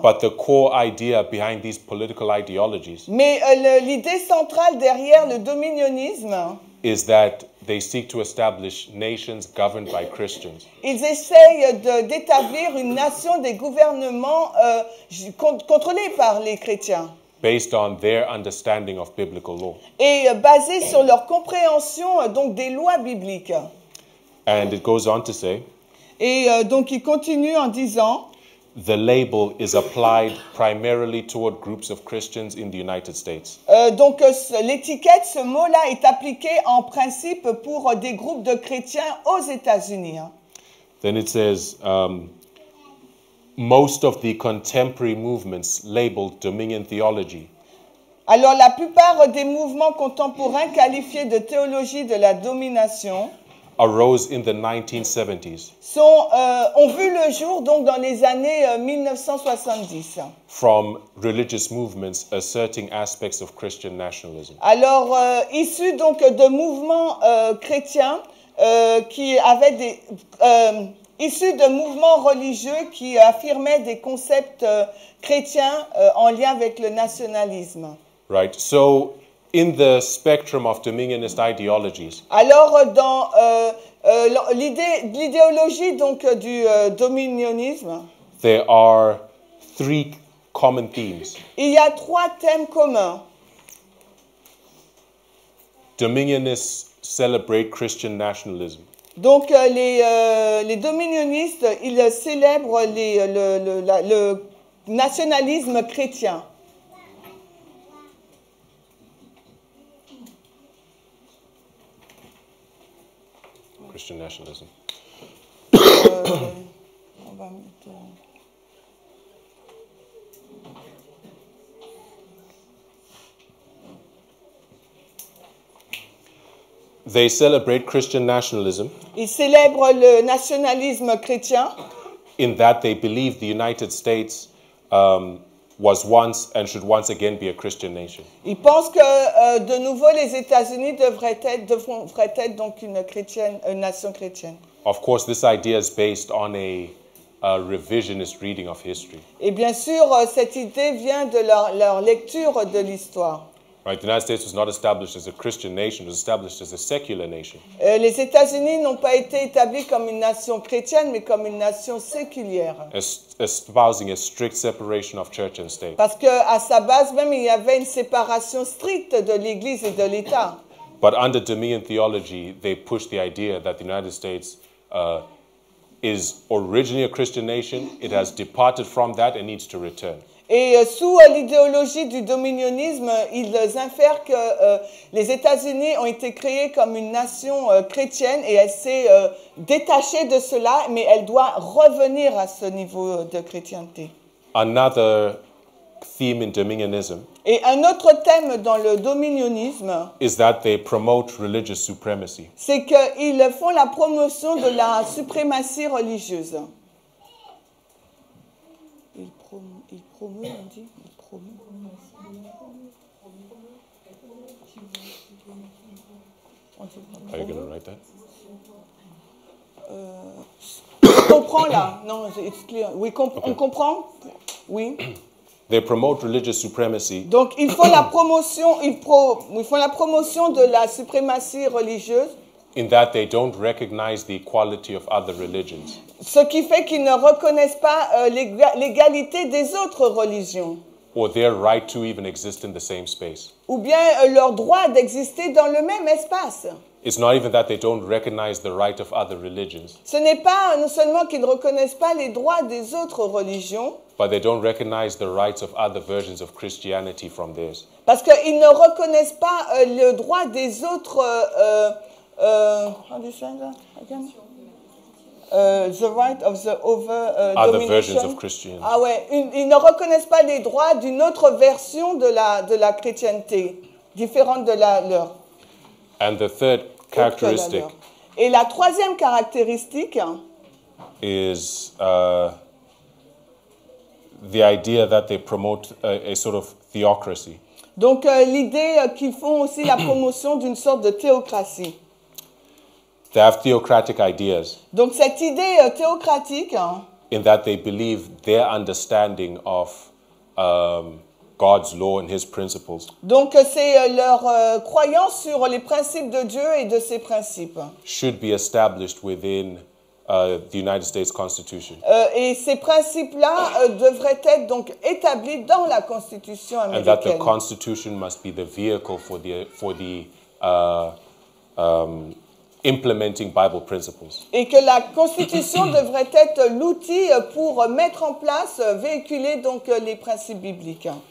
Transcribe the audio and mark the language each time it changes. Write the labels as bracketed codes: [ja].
[en] But the core idea behind these political ideologies [fr] Mais l'idée centrale derrière le dominionisme, [en] is that they seek to establish nations governed by Christians. [fr] ils essayent d'établir une nation, des gouvernements contrôlés par les chrétiens [en] Based on their understanding of biblical law. [fr] et basés sur leur compréhension donc des lois bibliques. [en] And it goes on to say, [fr] Et donc il continue en disant, [en] the label is applied primarily toward groups of Christians in the United States. [fr] l'étiquette, ce mot-là est appliqué en principe pour des groupes de chrétiens aux États-Unis. [en] Then it says, most of the contemporary movements labeled dominion theology [fr] Alors la plupart des mouvements contemporains qualifiés de théologie de la domination [en] arose in the 1970s [fr] ont vu le jour donc dans les années 1970. [en] from religious movements asserting aspects of Christian nationalism. [fr] Alors issus donc de mouvements chrétiens qui avaient issus de mouvements religieux qui affirmaient des concepts chrétiens en lien avec le nationalisme. [en] Right? So, in the spectrum of dominionist ideologies, [fr] Alors dans l'idéologie donc du dominionisme, [en] there are three common themes. [fr] il y a trois thèmes communs. [en] Dominionists celebrate Christian nationalism. [fr] Donc les dominionistes, ils célèbrent le nationalisme chrétien. [en] Christian nationalism. [fr] On va mettre... [en] They celebrate Christian nationalism [fr] Ils célèbrent le nationalisme chrétien [en] in that they believe the United States was once and should once again be a Christian nation. [fr] Ils pensent que de nouveau les États-Unis devraient être donc une nation chrétienne. [en] Of course, this idea is based on a revisionist reading of history. [fr] Et bien sûr, cette idée vient de leur lecture de l'histoire. [en] Right? The United States was not established as a Christian nation; it was established as a secular nation. [fr] Les États-Unis n'ont pas été établis comme une nation chrétienne, mais comme une nation séculière. [en] Espousing a strict separation of church and state. [fr] Parce qu'à sa base même, il y avait une séparation stricte de l'Église et de l'État. [en] But under dominion theology, they push the idea that the United States is originally a Christian nation. It has departed from that and needs to return. [fr] Et sous l'idéologie du dominionisme, ils infèrent que les États-Unis ont été créés comme une nation chrétienne et elle s'est détachée de cela, mais elle doit revenir à ce niveau de chrétienté. [en] Another theme in dominionism [fr] Et un autre thème dans le dominionisme, [en] is that they promote religious supremacy. [fr] c'est qu'ils font la promotion de la suprématie religieuse. Il promeut, on dit. Il promeut. [en] Are you going to write that? [fr] On comprend là. Non, [en] it's clear. [fr] Oui, on comprend. Oui. [en] They promote religious supremacy [fr] Donc ils font la promotion, ils font la promotion de la suprématie religieuse, [en] in that they don't recognize the equality of other religions. [fr] ce qui fait qu'ils ne reconnaissent pas l'égalité des autres religions, [en] Or their right to even exist in the same space. [fr] ou bien leur droit d'exister dans le même espace. [en] It's not even that they don't recognize the right of other religions, [fr] Ce n'est pas non seulement qu'ils ne reconnaissent pas les droits des autres religions, [en] but they don't recognize the rights of other versions of Christianity from theirs. [fr] parce qu'ils ne reconnaissent pas le droit des autres... [en] how do you say that again? The right of the Other versions domination. of Christianity. [fr] Ah ouais, ils ne reconnaissent pas les droits d'une autre version de la chrétienté, différente de la leur. [en] And the third characteristic [fr] Et la troisième caractéristique, [en] is the idea that they promote a sort of theocracy. [fr] donc l'idée qu'ils font aussi la promotion d'une sorte de théocratie. [en] They have theocratic ideas [fr] Donc cette idée théocratique, [en] in that they believe their understanding of God's law and His principles [fr] donc c'est leur croyance sur les principes de Dieu et de ses principes. [en] should be established within the United States Constitution. [fr] Et ces principes-là devraient être donc établis dans la Constitution [en] And that the [fr] américaine. [en] Constitution must be the vehicle for the implementing Bible principles. [fr] Et que la Constitution devrait être l'outil pour mettre en place, véhiculer donc les principes bibliques.